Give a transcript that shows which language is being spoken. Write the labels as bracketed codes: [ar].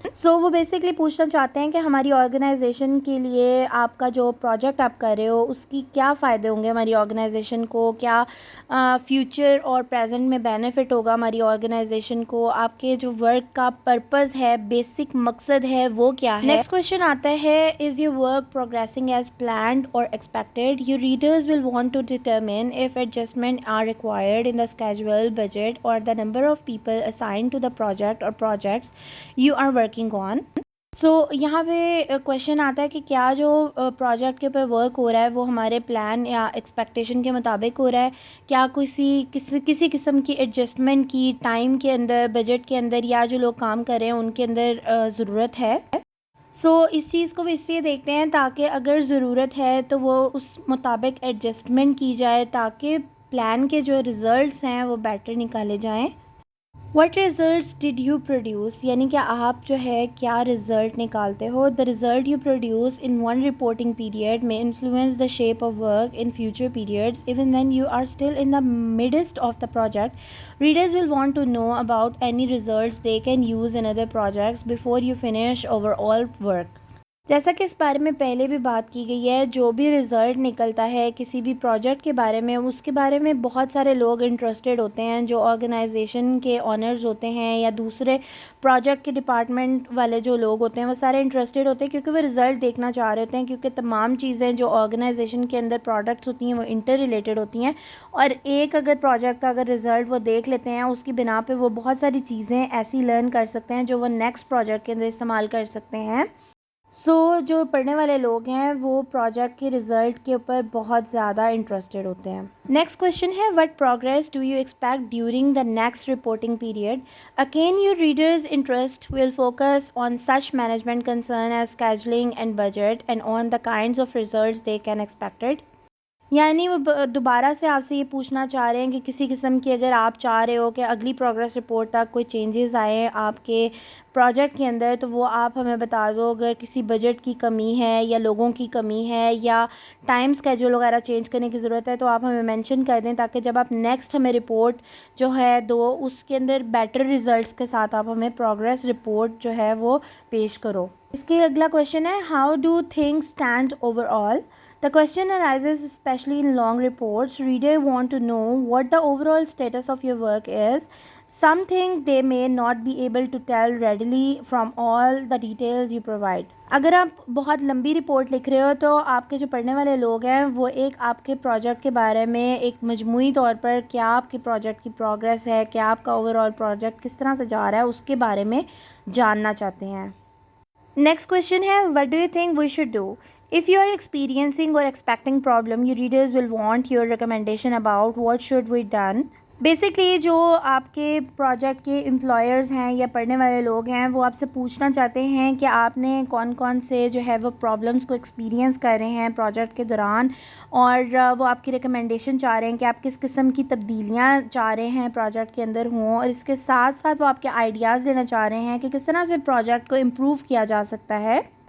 [ur] سو وہ بیسکلی پوچھنا چاہتے ہیں کہ ہماری آرگنائزیشن کے لیے آپ کا جو پروجیکٹ آپ کر رہے ہو اس کی کیا فائدے ہوں گے ہماری آرگنائزیشن کو، کیا فیوچر اور پریزنٹ میں بینیفٹ ہوگا ہماری آرگنائزیشن کو، آپ کے جو ورک کا پرپز ہے، بیسک مقصد ہے وہ کیا ہے. [en] next question [ur] آتا ہے [en] Is your work progressing as planned or expected. Your readers will want to determine if adjustments are required in the schedule, budget, or the number of people assigned to the project or projects you are working on. [ur] سو یہاں پہ question آتا ہے کہ کیا جو project کے اوپر work ہو رہا ہے وہ ہمارے پلان یا ایکسپیکٹیشن کے مطابق ہو رہا ہے، کیا کسی قسم کی ایڈجسٹمنٹ کی ٹائم کے اندر، بجٹ کے اندر، یا جو لوگ کام کر رہے ہیں ان کے اندر ضرورت ہے. سو اس چیز کو وہ اس لیے دیکھتے ہیں تاکہ اگر ضرورت ہے تو وہ اس مطابق ایڈجسٹمنٹ کی جائے تاکہ پلان کے جو ریزلٹس ہیں وہ بیٹر نکالے جائیں. [en] what results did you produce, [ur] یعنی کہ آپ جو ہے کیا رزلٹ نکالتے ہو. [en] The result you produce in one reporting period میں influence the shape of work in future periods even when you are still in the midst of the project. Readers will want to know about any results they can use in other projects before you finish overall work. [ur] جیسا کہ اس بارے میں پہلے بھی بات کی گئی ہے، جو بھی رزلٹ نکلتا ہے کسی بھی پروجیکٹ کے بارے میں، اس کے بارے میں بہت سارے لوگ انٹرسٹڈ ہوتے ہیں، جو آرگنائزیشن کے آنرز ہوتے ہیں یا دوسرے پروجیکٹ کے ڈپارٹمنٹ والے جو لوگ ہوتے ہیں وہ سارے انٹرسٹڈ ہوتے ہیں کیونکہ وہ رزلٹ دیکھنا چاہ رہے ہوتے ہیں، کیونکہ تمام چیزیں جو آرگنائزیشن کے اندر پروڈکٹس ہوتی ہیں وہ انٹر ریلیٹڈ ہوتی ہیں، اور ایک اگر پروجیکٹ کا اگر رزلٹ وہ دیکھ لیتے ہیں اس کی بنا پہ وہ بہت ساری چیزیں ایسی لرن کر سکتے ہیں جو وہ نیکسٹ پروجیکٹ کے اندر استعمال کر سکتے ہیں. جو پڑھنے والے لوگ ہیں وہ پروجیکٹ کے رزلٹ کے اوپر بہت زیادہ انٹرسٹڈ ہوتے ہیں. [en] Next question is what progress do you expect during the next reporting period. Again your readers interest will focus on such management concern as scheduling and budget and on the kinds of results they can expected. [ur] یعنی وہ دوبارہ سے آپ سے یہ پوچھنا چاہ رہے ہیں کہ کسی قسم کی اگر آپ چاہ رہے ہو کہ اگلی پروگریس رپورٹ تک کوئی چینجز آئیں آپ کے پروجیکٹ کے اندر تو وہ آپ ہمیں بتا دو. اگر کسی بجٹ کی کمی ہے یا لوگوں کی کمی ہے یا ٹائم اسکیجول وغیرہ چینج کرنے کی ضرورت ہے تو آپ ہمیں مینشن کر دیں تاکہ جب آپ نیکسٹ ہمیں رپورٹ جو ہے دو اس کے اندر بیٹر ریزلٹس کے ساتھ آپ ہمیں پروگریس رپورٹ جو ہے وہ پیش کرو. اس کے اگلا [en] Question ہے how do things stand over all. The question arises especially in long reports. Reader want to know what the overall status of your work is, something they may not be able to tell readily from all the details you provide. [ur] اگر آپ بہت لمبی report لکھ رہے ہو تو آپ کے جو پڑھنے والے لوگ ہیں وہ ایک آپ کے پروجیکٹ کے بارے میں ایک مجموعی طور پر کیا آپ کے پروجیکٹ کی پروگریس ہے, کیا آپ کا اوور آل پروجیکٹ کس طرح سے جا رہا ہے اس کے بارے میں جاننا چاہتے ہیں. [en] Next question ہے what do you think we should do. If you are experiencing or expecting problem, your readers will want your recommendation about what should be done. [ur] Basically جو آپ کے پروجیکٹ کے امپلائرز ہیں یا پڑھنے والے لوگ ہیں وہ آپ سے پوچھنا چاہتے ہیں کہ آپ نے کون کون سے جو ہے وہ پرابلمس کو ایکسپیرینس کر رہے ہیں پروجیکٹ کے دوران, اور وہ آپ کی ریکمنڈیشن چاہ رہے ہیں کہ آپ کس قسم کی تبدیلیاں چاہ رہے ہیں پروجیکٹ کے اندر ہوں, اور اس کے ساتھ ساتھ وہ آپ کے آئیڈیاز لینا چاہ رہے ہیں کہ کس طرح سے پروجیکٹ کو امپروو کیا جا سکتا ہے.